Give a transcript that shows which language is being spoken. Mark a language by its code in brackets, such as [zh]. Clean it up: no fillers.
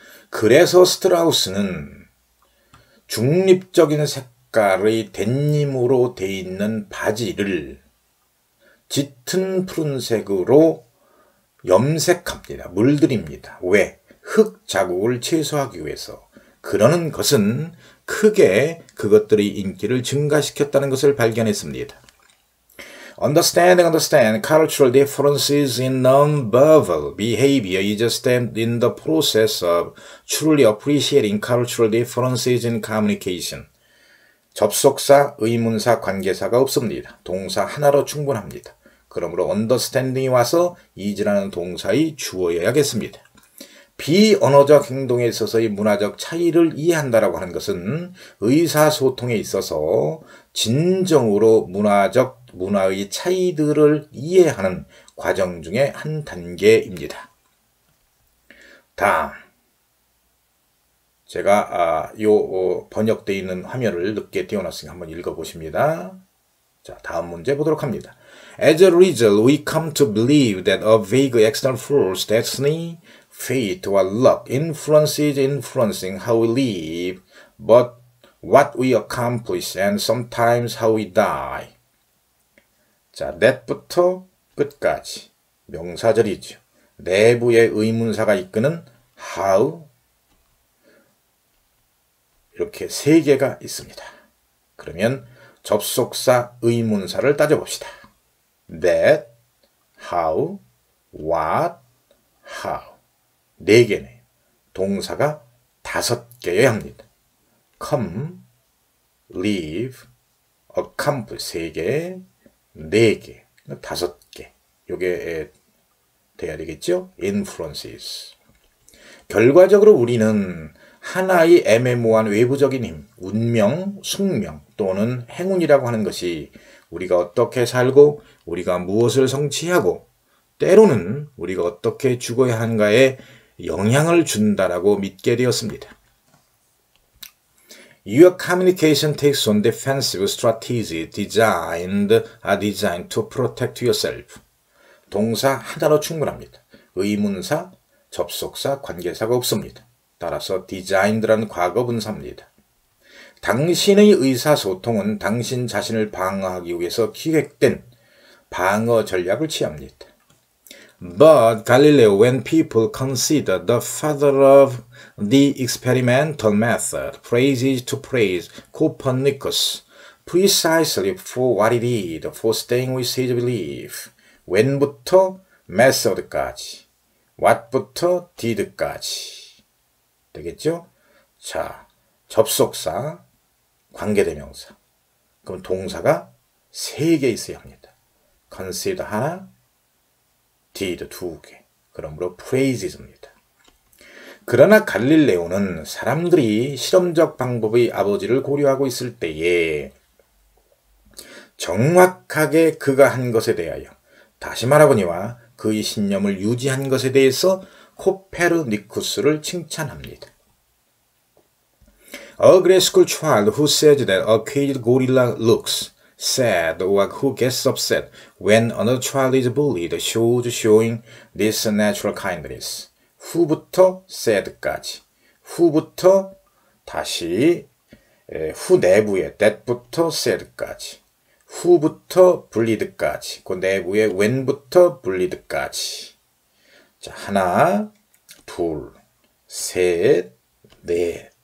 [ko] 그래서 스트라우스는 중립적인 색깔의 데님으로 되어 있는 바지를 짙은 푸른색으로 염색합니다. 물들입니다. 왜? 흙 자국을 최소화하기 위해서. 그러는 것은 크게 그것들의 인기를 증가시켰다는 것을 발견했습니다. [en] Understand cultural differences in non-verbal behavior is a step in the process of truly appreciating cultural differences in communication. [ko] 접속사, 의문사, 관계사가 없습니다. 동사 하나로 충분합니다. 그러므로 understanding이 와서 is라는 동사의 주어여야겠습니다. 비언어적 행동에 있어서의 문화적 차이를 이해한다라고 하는 것은 의사소통에 있어서 진정으로 문화의 차이들을 이해하는 과정 중에 한 단계입니다. 다음. 제가 번역되어 있는 화면을 늦게 띄워놨으니 한번 읽어보십니다. 자, 다음 문제 보도록 합니다. [en] As a result, we come to believe that a vague external force, destiny, fate, or luck influences influencing how we live, but what we accomplish and sometimes how we die. [ko] 자, that부터 끝까지 명사절이죠. 내부의 의문사가 이끄는 how, 이렇게 세 개가 있습니다. 그러면 접속사 의문사를 따져봅시다. That, how, what, how. 네 개네요. 동사가 5개여야 합니다. come, live, accomplish 3개, 4개, 5개. 요게 돼야 되겠죠? influences. 결과적으로 우리는 하나의 애매모호한 외부적인 힘, 운명, 숙명 또는 행운이라고 하는 것이 우리가 어떻게 살고 우리가 무엇을 성취하고 때로는 우리가 어떻게 죽어야 하는가에 영향을 준다라고 믿게 되었습니다. [en] Your communication takes on defensive strategy designed to protect yourself. [ko] 동사 하나로 충분합니다. 의문사, 접속사, 관계사가 없습니다. 따라서 designed라는 과거 분사입니다. 당신의 의사소통은 당신 자신을 방어하기 위해서 기획된 방어 전략을 취합니다. [en] But Galileo, when people consider the father of the experimental method, praises to praise Copernicus precisely for what he did, for staying with his belief. [ko] when부터 method까지, what부터 did까지. 되겠죠? 자, 접속사, 관계대명사. 그럼 동사가 3개 있어야 합니다. consider 하나, did 2개. 그러므로 praises입니다. 그러나 갈릴레오는 사람들이 실험적 방법의 아버지를 고려하고 있을 때에 정확하게 그가 한 것에 대하여, 다시 말하거니와 그의 신념을 유지한 것에 대해서 코페르니쿠스를 칭찬합니다. [en] A grade school child who says that a caged gorilla looks sad or who gets upset when another child is bullied shows showing this natural kindness. [ko] 후부터 sad까지, 후부터 다시 후 내부에 that부터 sad까지, 후부터 bullied까지, 그 내부에 when부터 bullied까지. 자, 하나, 둘, 셋, 넷.